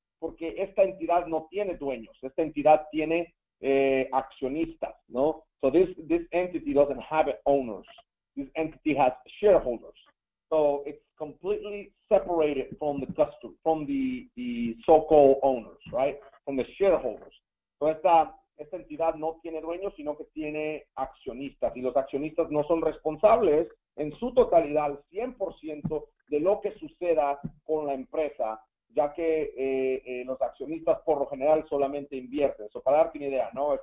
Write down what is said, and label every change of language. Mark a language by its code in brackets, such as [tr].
[es] Porque esta entidad no tiene dueños. Esta entidad tiene accionistas, ¿no? [en] So this entity doesn't have owners. This entity has shareholders. So it's completely separated from the customer, from the so-called owners, right? From the shareholders. [es] So esta entidad no tiene dueños, sino que tiene accionistas. Y los accionistas no son responsables en su totalidad, al 100% de lo que suceda con la empresa, ya que los accionistas por lo general solamente invierten. Eso para darte una idea, ¿no?